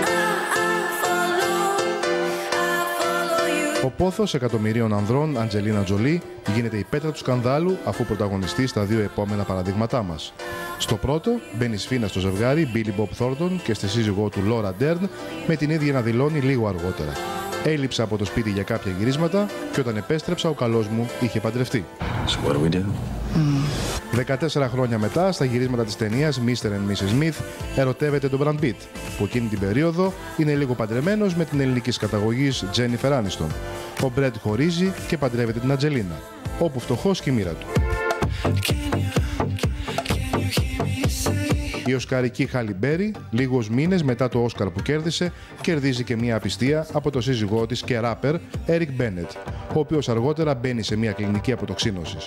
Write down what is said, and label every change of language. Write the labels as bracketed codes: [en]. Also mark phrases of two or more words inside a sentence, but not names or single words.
[el] Ο πόθος εκατομμυρίων ανδρών, Αντζελίνα Τζολί, γίνεται η πέτρα του σκανδάλου αφού πρωταγωνιστεί στα δύο επόμενα παραδείγματά μας. Στο πρώτο, μπαίνει σφήνα στο ζευγάρι Billy Bob Thornton και στη σύζυγό του Laura Dern, με την ίδια να δηλώνει λίγο αργότερα. Έλειψα από το σπίτι για κάποια γυρίσματα και όταν επέστρεψα ο καλός μου είχε παντρευτεί. [en] So what do we do? [el] 14 χρόνια μετά, στα γυρίσματα της ταινίας Mr. and Mrs. Smith, ερωτεύεται τον Brad Pitt, που εκείνη την περίοδο είναι λίγο παντρεμένος με την ελληνικής καταγωγής Jennifer Aniston. Ο Brad χωρίζει και παντρεύεται την Αντζελίνα, όπου φτωχός και η μοίρα του. Η οσκαρική Χάλι Μπέρι, λίγους μήνες μετά το Όσκαρ που κέρδισε, κερδίζει και μία απιστία από το σύζυγό της και ράπερ Eric Bennett, ο οποίος αργότερα μπαίνει σε μία κλινική αποτοξίνωσης.